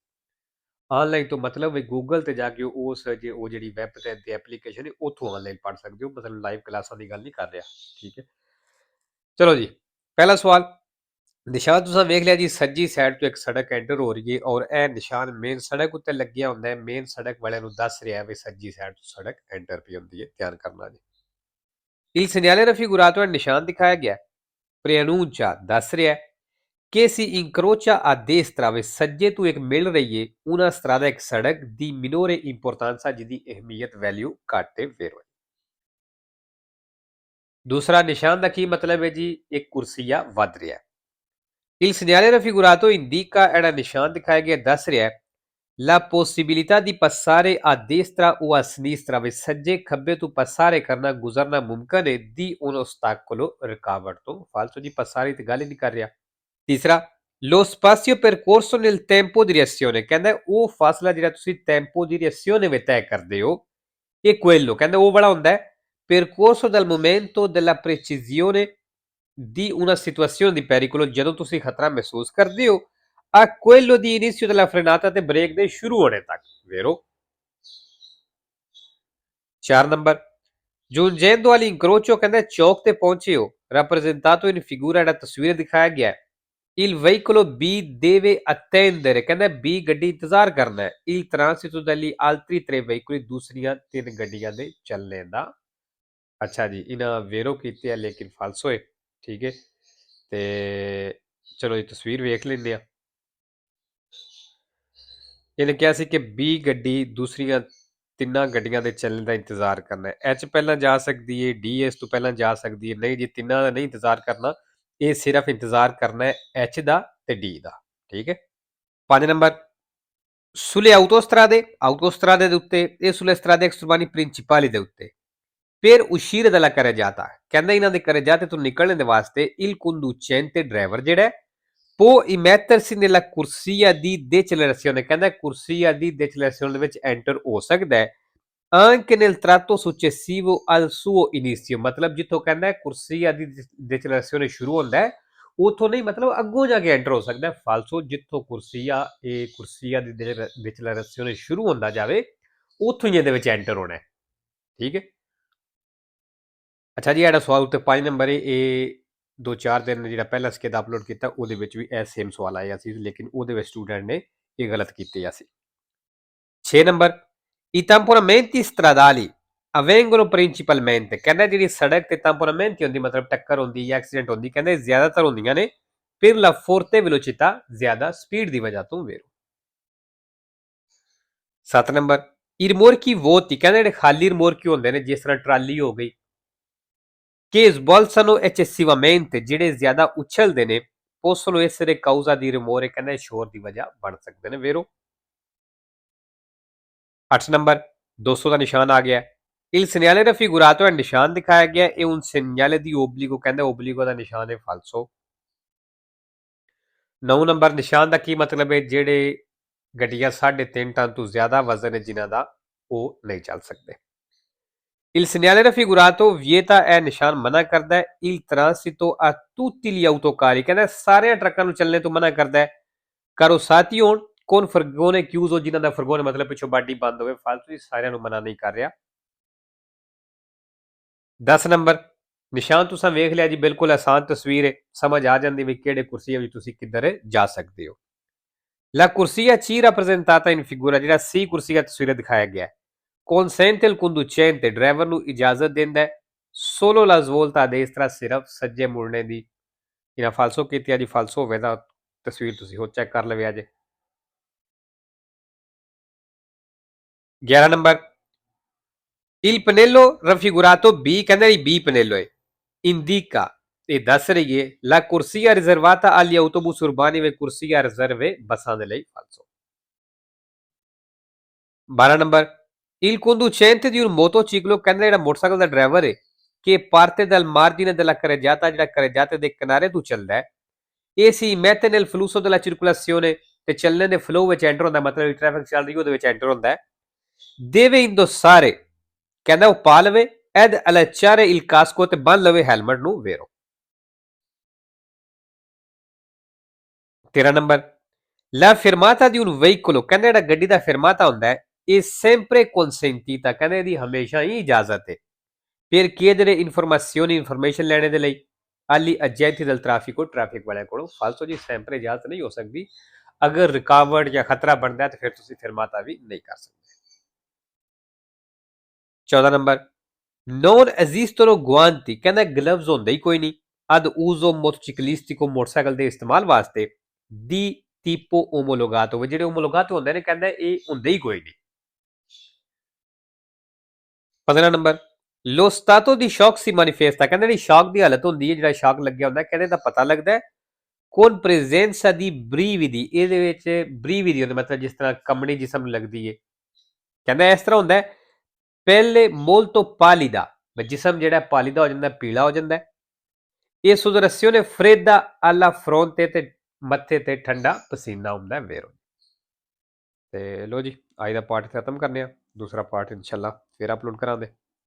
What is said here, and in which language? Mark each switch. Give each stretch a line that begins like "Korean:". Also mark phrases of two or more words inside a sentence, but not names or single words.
Punjabi: ਆਨਲਾਈਨ ਤੋਂ ਮਤਲਬ ਵੀ ਗੂਗਲ ਤੇ ਜਾ ਕੇ ਉਸ ਜੇ ਉਹ ਜਿਹੜੀ ਵੈਬ ਤੇ ਐਪਲੀਕੇਸ਼ਨ ਹੈ ਉੱਥੋਂ ਆਨਲਾਈਨ ਪੜ੍ਹ ਸਕਦੇ ਹੋ। ਮਤਲਬ ਲਾਈਵ ਕਲਾਸਾਂ ਦੀ ਗੱਲ ਨਹੀਂ ਕਰ ਰਿਹਾ। ਠੀਕ ਹੈ। ਚਲੋ ਜੀ, ਪਹਿਲਾ ਸਵਾਲ। ਨਿਸ਼ਾਨ ਤੁਸੀਂ ਵੇਖ ਲਿਆ ਜੀ, ਸੱਜੀ ਸਾਈਡ ਤੋਂ ਇੱਕ ਸੜਕ ਐਂਟਰ ਹੋ ਰਹੀ ਹੈ ਔਰ ਇਹ ਨਿਸ਼ਾਨ ਮੇਨ ਸੜਕ ਉੱਤੇ ਲੱਗਿਆ ਹੁੰਦਾ ਹੈ। ਮੇਨ ਸੜਕ ਵਾਲਿਆਂ ਨੂੰ ਦੱਸ ਰਿਹਾ ਵੀ ਸੱਜੀ ਸਾਈਡ ਤੋਂ ਸੜਕ ਐਂਟਰ ਪਈ ਹੁੰਦੀ ਹੈ। ਧਿਆਨ ਕਰਨਾ ਜੀ।
Italian: Il segnale raffigurato nel
Punjabi: ਨਿਸ਼ਾਨ ਦਿਖਾਇਆ ਗਿਆ preannuncia ਦੱਸ ਰਿਹਾ
Italian: che si incrocia a destra
Punjabi: ਵੇ ਸੱਜੇ ਤੋਂ ਇੱਕ ਮਿਲ ਰਹੀ ਹੈ
Italian: una strada
Punjabi: ਇੱਕ ਸੜਕ ਦੀ
Italian: minore importanza
Punjabi: ਜਿਹਦੀ ਅਹਿਮੀਅਤ ਵੈਲਿਊ ਘੱਟ ਹੈ। ਫਿਰ ਦੂਸਰਾ ਨਿਸ਼ਾਨ ਦਾ ਕੀ ਮਤਲਬ ਹੈ ਜੀ, ਇੱਕ ਕੁਰਸੀਆ ਵੱਧ ਰਿਹਾ।
Italian: Il segnale raffigurato indica
Punjabi: ਜਿਹੜਾ ਨਿਸ਼ਾਨ ਦਿਖਾਇਆ ਗਿਆ ਦੱਸ ਰਿਹਾ
Italian: la possibilità di passare a destra o a sinistra
Punjabi: ਵੇ ਸੱਜੇ ਖੱਬੇ ਤੋਂ
Italian: passare
Punjabi: ਕਰਨਾ ਗੁਜ਼ਰਨਾ ਮੁਮਕਨ ਹੈ
Italian: di un ostacolo
Punjabi: ਰੁਕਾਵਟ ਤੋਂ। ਫਾਲਤੂ ਜੀ passare ਤੇ ਗੱਲ ਹੀ ਨਹੀਂ ਕਰ ਰਿਹਾ। ਤੀਸਰਾ
Italian: lo spazio percorso nel tempo di reazione
Punjabi: ਕਹਿੰਦਾ ਉਹ ਫਾਸਲਾ ਜਿਹੜਾ ਤੁਸੀਂ
Italian: tempo di reazione
Punjabi: ਵਿੱਚ ਤੈਅ ਕਰਦੇ ਹੋ ਇਹ quello ਕਹਿੰਦਾ ਉਹ ਵਾਲਾ ਹੁੰਦਾ ਹੈ
Italian: percorso dal momento della precisione di una situazione di pericolo
Punjabi: ਜਦੋਂ ਤੁਸੀਂ ਖਤਰਾ ਮਹਿਸੂਸ ਕਰਦੇ ਹੋ
Italian: a quello di inizio della frenata
Punjabi: ਤੇ ਬ੍ਰੇਕ ਦੇ ਸ਼ੁਰੂ ਹੋਣੇ ਤੱਕ। ਵੇਰੋ 4 ਨੰਬਰ
Italian: giungendo all'incrocio
Punjabi: ਕਹਿੰਦਾ ਚੌਕ ਤੇ ਪਹੁੰਚੇ ਹੋ
Italian: rappresentato in figura
Punjabi: ਜਿਹੜਾ ਤਸਵੀਰ ਦਿਖਾਇਆ ਗਿਆ
Italian: Il veicolo B deve attendere
Punjabi: ਕਹਿੰਦਾ B ਗੱਡੀ ਇੰਤਜ਼ਾਰ ਕਰਨਾ ਹੈ
Italian: il transito degli altri 3 veicoli
Punjabi: ਦੂਸਰੀਆਂ 3 ਗੱਡੀਆਂ ਦੇ ਚੱਲਣੇ ਦਾ। ਅੱਛਾ ਜੀ, ਇਹਨਾਂ ਵੇਰੋ ਕੀਤੇ ਆ ਲੇਕਿਨ ਫਾਲਸੋ ਹੈ। ਠੀਕ ਹੈ। ਤੇ ਚਲੋ ਇਹ ਤਸਵੀਰ ਵੇਖ ਲੈਂਦੇ ਆ। ਇਹਨੇ ਕਿਹਾ ਸੀ ਕਿ B ਗੱਡੀ ਦੂਸਰੀਆਂ ਤਿੰਨਾਂ ਗੱਡੀਆਂ ਦੇ ਚੱਲਣ ਦਾ ਇੰਤਜ਼ਾਰ ਕਰਨਾ ਹੈ। H ਪਹਿਲਾਂ ਜਾ ਸਕਦੀ ਹੈ, D ਇਸ ਤੋਂ ਪਹਿਲਾਂ ਜਾ ਸਕਦੀ ਹੈ। ਨਹੀਂ ਜੀ, ਤਿੰਨਾਂ ਦਾ ਨਹੀਂ ਇੰਤਜ਼ਾਰ ਕਰਨਾ, ਇਹ ਸਿਰਫ ਇੰਤਜ਼ਾਰ ਕਰਨਾ ਹੈ H ਦਾ ਤੇ D ਦਾ। ਠੀਕ ਹੈ। 5 ਨੰਬਰ
Italian: sulle autostrade
Punjabi: ਦੇ ਉੱਤੇ ਇਹ
Italian: sulle strade extraurbaní principali
Punjabi: ਦੇ ਉੱਤੇ
Italian: per uscire dalla carreggiata
Punjabi: ਕਹਿੰਦਾ ਇਹਨਾਂ ਦੇ carreggiate ਤੋਂ ਨਿਕਲਣ ਦੇ ਵਾਸਤੇ
Italian: il conducente
Punjabi: ਡਰਾਈਵਰ ਜਿਹੜਾ
Italian: può immettersi nella corsia di decelerazione
Punjabi: ਕਹਿੰਦਾ
Italian: corsia di decelerazione
Punjabi: ਦੇ ਵਿੱਚ ਐਂਟਰ ਹੋ ਸਕਦਾ ਹੈ
Italian: anche nel tratto successivo al suo inizio
Punjabi: ਮਤਲਬ ਜਿੱਥੋਂ ਕਹਿੰਦਾ
Italian: corsia di decelerazione
Punjabi: ਸ਼ੁਰੂ ਹੁੰਦਾ ਹੈ ਉੱਥੋਂ ਨਹੀਂ, ਮਤਲਬ ਅੱਗੋਂ ਜਾ ਕੇ ਐਂਟਰ ਹੋ ਸਕਦਾ। ਫਾਲਸੋ ਜਿੱਥੋਂ ਕੁਰਸੀਆ ਦੀ ਡਿਕਲੇਰੇਸ਼ਨ ਸ਼ੁਰੂ ਹੁੰਦਾ ਜਾਵੇ ਉੱਥੋਂ ਹੀ ਇਹਦੇ ਵਿੱਚ ਐਂਟਰ ਹੋਣਾ ਹੈ। ਠੀਕ ਹੈ। ਅੱਛਾ ਜੀ, ਜਿਹੜਾ ਸਵਾਲ ਉੱਤੇ 5 ਨੰਬਰ ਹੈ ਇਹ 2-4 ਦਿਨ ਜਿਹੜਾ ਪਹਿਲਾਂ ਸਕੇਦ ਅਪਲੋਡ ਕੀਤਾ ਉਹਦੇ ਵਿੱਚ ਵੀ ਇਹ ਸੇਮ ਸਵਾਲ ਆਇਆ ਸੀ, ਲੇਕਿਨ ਉਹਦੇ ਵਿੱਚ ਸਟੂਡੈਂਟ ਨੇ ਇਹ ਗਲਤ ਕੀਤੀ ਸੀ। 6 ਨੰਬਰ
Italian: i tamponamenti stradali avvengono principalmente
Punjabi: ਕਹਿੰਦਾ ਜਿਹੜੀ ਸੜਕ ਤੇ tamponamenti ਹੁੰਦੀ ਮਤਲਬ ਟੱਕਰ ਹੁੰਦੀ ਜਾਂ ਐਕਸੀਡੈਂਟ ਹੁੰਦੀ ਕਹਿੰਦੇ ਜ਼ਿਆਦਾਤਰ ਹੁੰਦੀਆਂ ਨੇ
Italian: per la forte velocità
Punjabi: ਜ਼ਿਆਦਾ ਸਪੀਡ ਦੀ ਵਜ੍ਹਾ ਤੋਂ। ਵੇਰੋ 7 ਨੰਬਰ
Italian: i rimorchi vuoti
Punjabi: ਕਹਿੰਦੇ ਜਿਹੜੇ ਖਾਲੀ ਰਿਮੋਰਕੀ ਹੁੰਦੇ ਨੇ ਜਿਸ ਤਰ੍ਹਾਂ ਟਰਾਲੀ ਹੋ ਗਈ
Italian: che sbolsano eccessivamente
Punjabi: ਜਿਹੜੇ ਜ਼ਿਆਦਾ ਉਛਲਦੇ ਨੇ
Italian: possono essere causa di rumore
Punjabi: ਕਹਿੰਦੇ ਸ਼ੋਰ ਦੀ ਵਜ੍ਹਾ ਬਣ ਸਕਦੇ ਨੇ। ਵੇਰੋ 8 ਨੰਬਰ 200 ਦਾ ਨਿਸ਼ਾਨ ਆ ਗਿਆ
Italian: il segnale raffigurato
Punjabi: ਹੈ ਨਿਸ਼ਾਨ ਦਿਖਾਇਆ ਗਿਆ ਇਹ
Italian: un segnale di obbligo
Punjabi: ਕਹਿੰਦਾ obbligo ਦਾ ਨਿਸ਼ਾਨ ਹੈ। ਫਾਲਸੋ 9 ਨੰਬਰ ਨਿਸ਼ਾਨ ਦਾ ਕੀ ਮਤਲਬ ਹੈ ਜਿਹੜੇ ਗੱਡੀਆਂ 3.5 ਟਨ ਤੋਂ ਜ਼ਿਆਦਾ ਵਜ਼ਨ ਹੈ ਜਿਨ੍ਹਾਂ ਦਾ ਉਹ ਨਹੀਂ ਚੱਲ ਸਕਦੇ।
Italian: Il segnale raffigurato vieta
Punjabi: ਇਹ ਨਿਸ਼ਾਨ ਮਨਾ ਕਰਦਾ ਹੈ
Italian: il transito a tutti gli autocarri
Punjabi: ਕਹਿੰਦਾ ਸਾਰਿਆਂ ਟਰੱਕਾਂ ਨੂੰ ਚੱਲਣੇ ਤੋਂ ਮਨਾ ਕਰਦਾ ਹੈ carrozzati ਹੋਣ
Italian: con furgone chiuso
Punjabi: ਜਿਨ੍ਹਾਂ ਦਾ ਫਰਗੋਨ ਮਤਲਬ ਪਿੱਛੋਂ ਬਾਡੀ ਬੰਦ ਹੋਵੇ ਫालतू ਹੀ ਸਾਰਿਆਂ ਨੂੰ ਮਨਾ ਨਹੀਂ ਕਰ ਰਿਹਾ। 10 ਨੰਬਰ ਨਿਸ਼ਾਨ ਤੁਸੀਂ ਵੇਖ ਲਿਆ ਜੀ ਬਿਲਕੁਲ ਆਸਾਨ ਤਸਵੀਰ ਹੈ ਸਮਝ ਆ ਜਾਂਦੀ ਵੀ ਕਿਹੜੇ ਕੁਰਸੀਆਂ ਵਿੱਚ ਤੁਸੀਂ ਕਿੱਧਰ ਜਾ ਸਕਦੇ ਹੋ।
Italian: La corsia C rappresentata in figura
Punjabi: ਜਿਹੜਾ C ਕੁਰਸੀ ਦਾ ਤਸਵੀਰ ਦਿਖਾਇਆ ਗਿਆ ਹੈ
Italian: consente il conducente
Punjabi: ਡਰਾਈਵਰ ਨੂੰ ਇਜਾਜ਼ਤ ਦਿੰਦਾ ਹੈ
Italian: solo la svolta a destra
Punjabi: ਸਿਰਫ ਸੱਜੇ ਮੁੜਨੇ ਦੀ ਇਹਨਾਂ ਫਾਲਸੋ ਕੀਤੀ ਆ ਜੀ ਫਾਲਸੋ ਹੋਵੇ ਤਾਂ ਤਸਵੀਰ ਤੁਸੀਂ ਹੋਰ ਚੈੱਕ ਕਰ ਲਵੇ ਅਜੇ। 11 ਨੰਬਰ
Italian: il pannello raffigurato B
Punjabi: ਕਹਿੰਦਾ ਜੀ B pannello ਹੈ indica ਇਹ ਦੱਸ ਰਹੀ ਹੈ
Italian: la corsia riservata agli autobus urbani
Punjabi: ਵੇ
Italian: corsia riserve
Punjabi: ਬੱਸਾਂ ਦੇ ਲਈ ਫਾਲਸੋ। 12 ਨੰਬਰ
Italian: il conducente di un motociclo
Punjabi: ਕਹਿੰਦਾ ਜਿਹੜਾ ਮੋਟਰਸਾਈਕਲ ਦਾ ਡਰਾਈਵਰ ਹੈ
Italian: che parte dal margine della carreggiata
Punjabi: ਜਿਹੜਾ carreggiate ਦੇ ਕਿਨਾਰੇ ਤੋਂ ਚੱਲਦਾ ਹੈ
Italian: e si mette nel flusso della circolazione
Punjabi: ਤੇ ਚੱਲਣੇ ਦੇ ਫਲੋ ਵਿੱਚ ਐਂਟਰ ਹੁੰਦਾ ਮਤਲਬ ਟ੍ਰੈਫਿਕ ਚੱਲ ਰਹੀ ਉਹਦੇ ਵਿੱਚ ਐਂਟਰ ਹੁੰਦਾ ਹੈ
Italian: deve indossare
Punjabi: ਕਹਿੰਦਾ ਉਹ ਪਾ ਲਵੇ
Italian: ed allacciare il casco
Punjabi: ਤੇ ਬੰਨ ਲਵੇ ਹੈਲਮਟ ਨੂੰ ਵੇਰੋ। 13 ਨੰਬਰ
Italian: la fermata di un veicolo
Punjabi: ਕਹਿੰਦਾ ਜਿਹੜਾ ਗੱਡੀ ਦਾ ਫਰਮਾਤਾ ਹੁੰਦਾ ਹੈ ਇਹ
Italian: sempre consentita
Punjabi: ਕਹਿੰਦੇ ਇਹਦੀ ਹਮੇਸ਼ਾ ਹੀ ਇਜਾਜ਼ਤ ਹੈ
Italian: per chiedere informazioni
Punjabi: ਇਨਫੋਰਮੇਸ਼ਨ ਲੈਣੇ ਦੇ ਲਈ
Italian: agli agenti del traffico
Punjabi: ਟ੍ਰੈਫਿਕ ਵਾਲਿਆਂ ਕੋਲੋਂ ਫਾਲਤੂ ਜੀ sempre ਇਜਾਜ਼ਤ ਨਹੀਂ ਹੋ ਸਕਦੀ ਅਗਰ ਰੁਕਾਵਟ ਜਾਂ ਖਤਰਾ ਬਣਦਾ ਹੈ ਤਾਂ ਫਿਰ ਤੁਸੀਂ ਫਰਮਾਤਾ ਵੀ ਨਹੀਂ ਕਰ ਸਕਦੇ। 14 ਨੰਬਰ
Italian: non esistono guanti
Punjabi: ਕਹਿੰਦਾ ਗਲਵਜ਼ ਹੁੰਦੇ ਹੀ ਕੋਈ ਨਹੀਂ
Italian: ad uso motociclistico
Punjabi: ਮੋਟਰਸਾਈਕਲ ਦੇ ਇਸਤੇਮਾਲ ਵਾਸਤੇ
Italian: di tipo omologato
Punjabi: ਜਿਹੜੇ omologato ਹੁੰਦੇ ਨੇ ਕਹਿੰਦਾ ਇਹ ਹੁੰਦੇ ਹੀ ਕੋਈ ਨਹੀਂ। 15 ਨੰਬਰ
Italian: lo stato di shock si manifesta
Punjabi: ਕਹਿੰਦਾ ਜਿਹੜੀ ਸ਼ੌਕ ਦੀ ਹਾਲਤ ਹੁੰਦੀ ਹੈ ਜਿਹੜਾ ਸ਼ੌਕ ਲੱਗਿਆ ਹੁੰਦਾ ਕਹਿੰਦੇ ਦਾ ਪਤਾ ਲੱਗਦਾ ਹੈ
Italian: con presenza di brividi
Punjabi: ਇਹਦੇ ਵਿੱਚ brividi ਹੁੰਦਾ ਮਤਲਬ ਜਿਸ ਤਰ੍ਹਾਂ ਕੰਬਣੀ ਜਿਸਮ ਲੱਗਦੀ ਹੈ ਕਹਿੰਦਾ ਇਸ ਤਰ੍ਹਾਂ ਹੁੰਦਾ ਹੈ ਪਹਿਲੇ
Italian: molto pallida
Punjabi: ਜਿਸਮ ਜਿਹੜਾ ਪਾਲੀਦਾ ਹੋ ਜਾਂਦਾ ਪੀਲਾ ਹੋ ਜਾਂਦਾ ਇਹ
Italian: sudorazione fredda alla fronte
Punjabi: ਤੇ ਮੱਥੇ ਤੇ ਠੰਡਾ ਪਸੀਨਾ ਹੁੰਦਾ ਵੇਰੋ। ਤੇ ਲੋ ਜੀ ਅੱਜ ਦਾ ਪਾਠ ਖਤਮ ਕਰਨੇ ਆ ਦੂਸਰਾ ਪਾਠ ਇਨਸ਼ਾਅੱਲਾ ਫਿਰ ਅਪਲੋਡ ਕਰਾਂਗੇ।